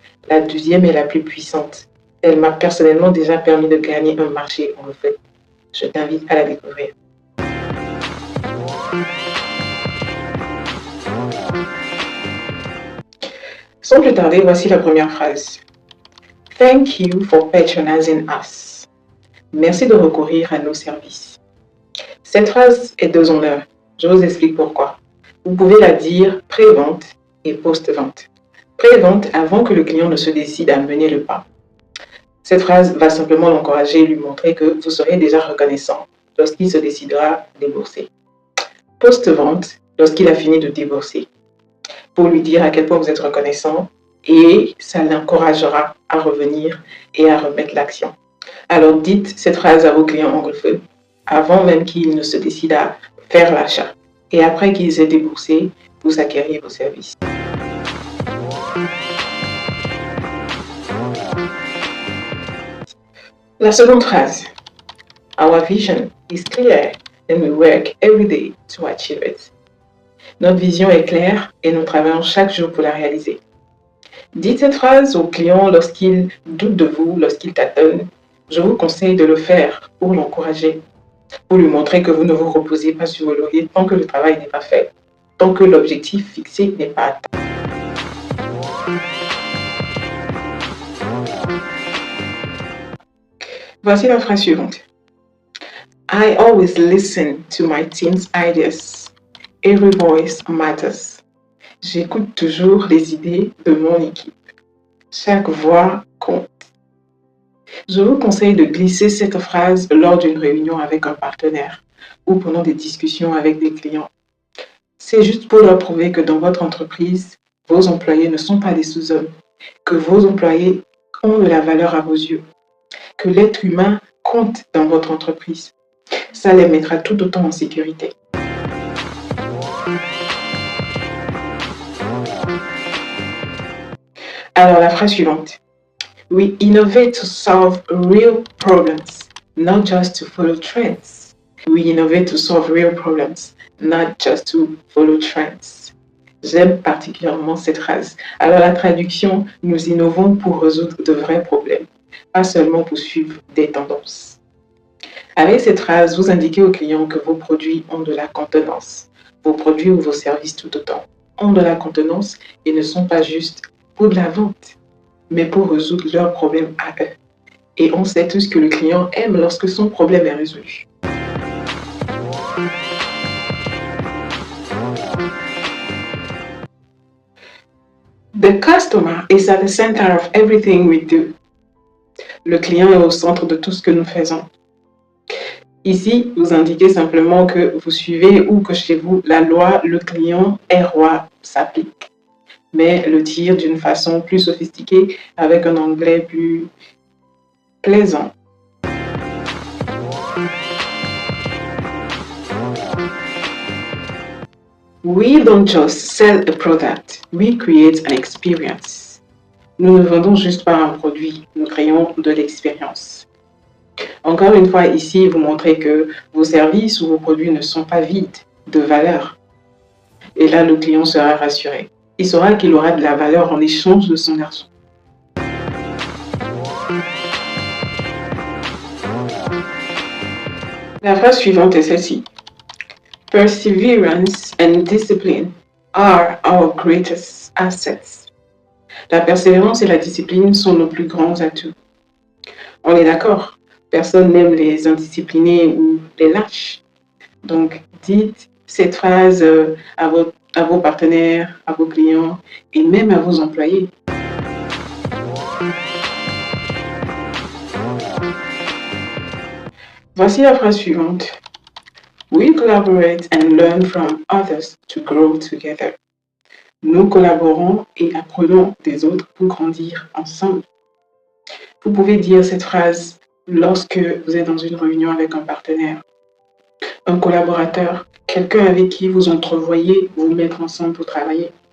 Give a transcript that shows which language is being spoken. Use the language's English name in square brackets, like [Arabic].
[French] La deuxième est la plus puissante. Elle m'a personnellement déjà permis de gagner un marché anglophone. Je t'invite à la découvrir. Sans plus tarder, voici la première phrase. [English] Thank you for patronizing us. [French] Merci de recourir à nos services. Cette phrase est deux en un. Je vous explique pourquoi. Vous pouvez la dire pré-vente et post-vente. Pré-vente avant que le client ne se décide à mener le pas. Cette phrase va simplement l'encourager et lui montrer que vous serez déjà reconnaissant lorsqu'il se décidera à débourser. Post-vente, lorsqu'il a fini de débourser, pour lui dire à quel point vous êtes reconnaissant et ça l'encouragera à revenir et à remettre l'action. Alors dites cette phrase à vos clients anglophones avant même qu'ils ne se décident à faire l'achat. Et après qu'ils aient déboursé, vous acquériez vos services. La seconde phrase. [English] Our vision is clear and we work every day to achieve it. [French] Notre vision est claire et nous travaillons chaque jour pour la réaliser. Dites cette phrase aux clients lorsqu'ils doutent de vous, lorsqu'ils tâtonnent. Je vous conseille de le faire pour l'encourager, pour lui montrer que vous ne vous reposez pas sur vos lauriers tant que le travail n'est pas fait, tant que l'objectif fixé n'est pas atteint. Voici la phrase suivante. [English] I always listen to my team's ideas. Every voice matters. [French] J'écoute toujours les idées de mon équipe. Chaque voix compte. Je vous conseille de glisser cette phrase lors d'une réunion avec un partenaire ou pendant des discussions avec des clients. C'est juste pour leur prouver que dans votre entreprise, vos employés ne sont pas des sous-hommes, que vos employés ont de la valeur à vos yeux, que l'être humain compte dans votre entreprise. Ça les mettra tout autant en sécurité. Alors la phrase suivante. [English] We innovate to solve real problems, not just to follow trends. We innovate to solve real problems, not just to follow trends. [French] J'aime particulièrement cette phrase. Alors la traduction, nous innovons pour résoudre de vrais problèmes, pas seulement pour suivre des tendances. Avec cette phrase, vous indiquez aux clients que vos produits ont de la contenance. Vos produits ou vos services tout autant ont de la contenance et ne sont pas juste pour de la vente, mais pour résoudre leurs problèmes à eux. Et on sait tous que le client aime lorsque son problème est résolu. [English] The customer is at the center of everything we do. [French] Le client est au centre de tout ce que nous faisons. Ici, vous indiquez simplement que vous suivez ou que chez vous, la loi, le client est roi, s'applique. Mais le dire d'une façon plus sophistiquée, avec un anglais plus plaisant. [English] We don't just sell a product, we create an experience. [French] Nous ne vendons juste pas un produit, nous créons de l'expérience. Encore une fois, ici, vous montrez que vos services ou vos produits ne sont pas vides de valeur. Et là, le client sera rassuré. Il saura qu'il aura de la valeur en échange de son argent. La phrase suivante est celle-ci. [English] Perseverance and discipline are our greatest assets. [French] La persévérance et la discipline sont nos plus grands atouts. On est d'accord, personne n'aime les indisciplinés ou les lâches. Donc, dites cette phrase à vos partenaires, à vos clients et même à vos employés. Voici la phrase suivante. [English] We collaborate and learn from others to grow together. [French] Nous collaborons et apprenons des autres pour grandir ensemble. Vous pouvez dire cette phrase lorsque vous êtes dans une réunion avec un partenaire, un collaborateur, quelqu'un avec qui vous entrevoyez vous mettre ensemble pour travailler.